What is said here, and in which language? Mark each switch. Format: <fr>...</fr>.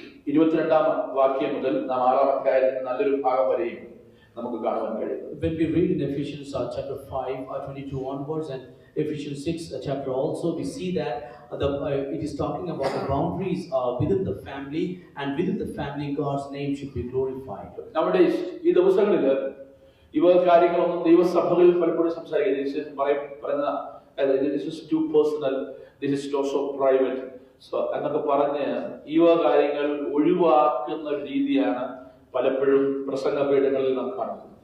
<ml>22-ാം വാക്യം മുതൽ 6-ാം അധ്യായത്തിന്റെ നല്ലൊരു ഭാഗം വരെയും നമുക്ക് കാണുവാൻ കഴിയും.</ml> <en>When we read in Ephesians chapter 5, 22 onwards, and Ephesians 6 chapter also, we see that it is talking about the boundaries within the family, and within the family God's name should be glorified.</en> <ml>നമ്മുടെ ഈ ദിവസങ്ങളിൽ ഇവ കാര്യങ്ങളൊന്നും ദൈവസഭകളിൽ പലപ്പോഴും പറയുന്ന</ml> <en>this is too personal, this is so private, so</en> <ml>എന്നൊക്കെ പറഞ്ഞ് ഈ കാര്യങ്ങൾ ഒഴിവാക്കുന്ന രീതിയാണ് പലപ്പോഴും പ്രസംഗപീഠങ്ങളിൽ നാം കാണുന്നത്.</ml>